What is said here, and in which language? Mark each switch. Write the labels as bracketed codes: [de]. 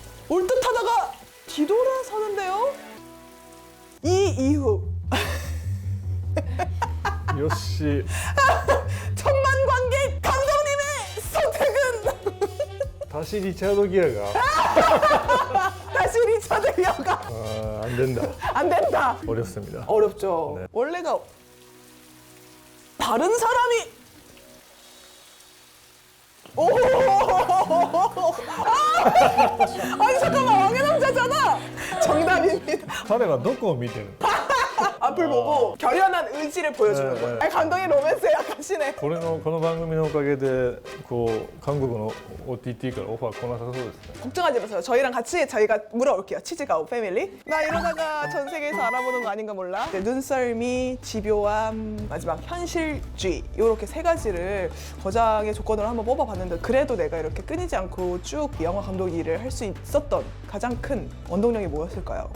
[ko] 올 듯 하다가 뒤돌아서는데요? 이 이후 [ja] よし [ko] 1000만 관객 감독님의 선택은 [ja] 足しリチャード・ギアが [ko] 다시 리처드 기어가 안 된다. 안 된다. 어렵습니다. 어렵죠. 네. 원래가 다른 사람이 오! 아니 잠깐만, 왕의 남자잖아. 정답입니다. [ja] 彼はどこを見てるの [ko] 앞을 보고 결연한 의지를 보여주는 네, 거예요. 네. 아니, 감독이 로맨스에 약하시네. [ja] この番組のおかげでこう韓国の OTT からオファー来なさそうですね。 [ko] 걱정하지 마세요. 저희랑 같이 저희가 물어올게요. 치즈가우 패밀리. 나 이러다가 전 세계에서 알아보는 거 아닌가 몰라. 이제 눈썰미, 집요함, 마지막 현실주의, 이렇게 세 가지를 거장의 조건으로 한번 뽑아봤는데, 그래도 내가 이렇게 끊이지 않고 쭉 영화 감독 일을 할 수 있었던 가장 큰 원동력이 뭐였을까요?